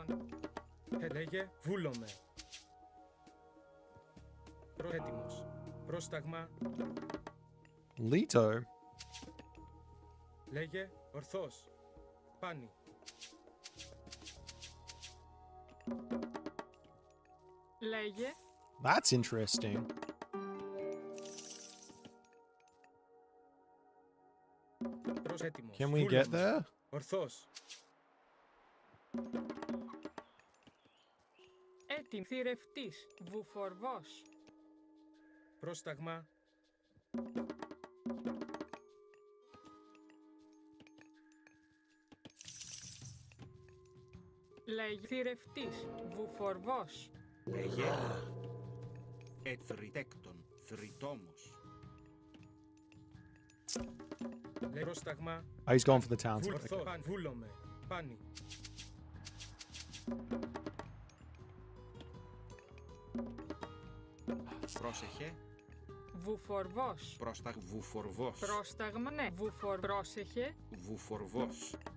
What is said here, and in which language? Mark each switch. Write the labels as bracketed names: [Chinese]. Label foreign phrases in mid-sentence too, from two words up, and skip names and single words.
[Greek] Λέγε βούλομαι. Έτοιμος. Πρόσταγμα. Leto. Λέγε ορθός. Πάνι. Λέγε [English] That's interesting. [Greek] Έτοιμος. [English] Can we get there? [Greek] Ορθός. έτοιμη. Θηρευτής. Βουφορβός. Πρόσταγμα. Λέγε θηρευτής. Βουφορβός. Λέγε. Εθριτέκτον. Θρητόμος. Λέγε πρόσταγμα. [English] Oh, he's going for the town. [Greek] Βουλθό. [English] Okay. [Greek] Παν. Βούλομαι. Πάνι. Πρόσεχε. Βουφορβός. Βουφορβός. Πρόσταγμα ναι. Πρόσεχε. Βουφορβός.